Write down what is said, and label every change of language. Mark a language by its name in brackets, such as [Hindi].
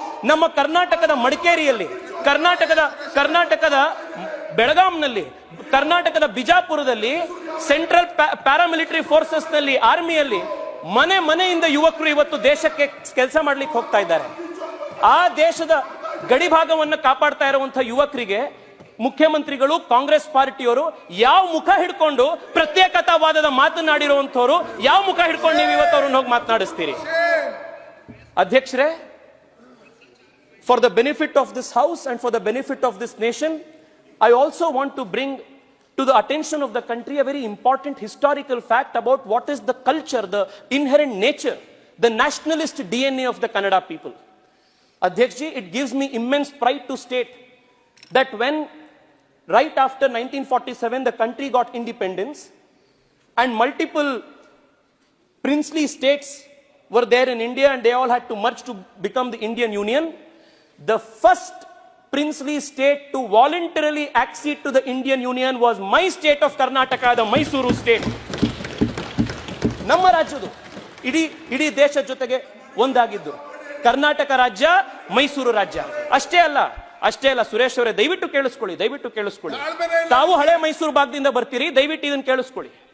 [Kannada] ನಮ್ಮ ಕರ್ನಾಟಕದ ಮಡಿಕೇರಿಯಲ್ಲಿ, ಕರ್ನಾಟಕದ ಬೆಳಗಾಂನಲ್ಲಿ, ಕರ್ನಾಟಕದ ಬಿಜಾಪುರದಲ್ಲಿ, ಸೆಂಟ್ರಲ್ ಪ್ಯಾರಾಮಿಲಿಟರಿ ಫೋರ್ಸಸ್ ನಲ್ಲಿ, ಆರ್ಮಿಯಲ್ಲಿ ಮನೆಯಿಂದ ಯುವಕರು ಇವತ್ತು ದೇಶಕ್ಕೆ ಕೆಲಸ ಮಾಡ್ಲಿಕ್ಕೆ ಹೋಗ್ತಾ ಇದ್ದಾರೆ. ಆ ದೇಶದ ಗಡಿ ಭಾಗವನ್ನು ಕಾಪಾಡ್ತಾ ಇರುವಂತಹ ಯುವಕರಿಗೆ ಮುಖ್ಯಮಂತ್ರಿಗಳು, ಕಾಂಗ್ರೆಸ್ ಪಾರ್ಟಿಯವರು ಯಾವ ಮುಖ ಹಿಡ್ಕೊಂಡು ಪ್ರತ್ಯೇಕತಾವಾದದ ಮಾತನಾಡಿರುವಂತವರು ಯಾವ ಮುಖ ಹಿಡ್ಕೊಂಡು ನೀವು ಇವತ್ತು ಅವ್ರನ್ನ ಹೋಗಿ ಮಾತನಾಡಿಸ್ತೀರಿ? [English] ಅಧ್ಯಕ್ಷರೇ, for the benefit of this house and for the benefit of this nation, I also want to bring to the attention of the country a very important historical fact about what is the culture, the inherent nature, the nationalist DNA of the Kannada people. Adhyakshji, it gives me immense pride to state that when right after 1947 the country got independence and multiple princely states were there in India and they all had to merge to become the Indian Union, the first princely state to voluntarily accede to the Indian Union was my state of Karnataka, the Mysuru state. [Kannada] ನಮ್ಮ ರಾಜ್ಯದು ಇಡೀ ದೇಶದ ಜೊತೆಗೆ ಒಂದಾಗಿದ್ದು ಕರ್ನಾಟಕ ರಾಜ್ಯ, ಮೈಸೂರು ರಾಜ್ಯ. ಅಷ್ಟೇ ಅಲ್ಲ ಸುರೇಶ್ ಅವರೇ, ದಯವಿಟ್ಟು ಕೇಳಿಸ್ಕೊಳ್ಳಿ. ತಾವು ಹಳೆ ಮೈಸೂರು ಭಾಗದಿಂದ ಬರ್ತೀರಿ, ದಯವಿಟ್ಟು ಇದನ್ನು ಕೇಳಿಸ್ಕೊಳ್ಳಿ.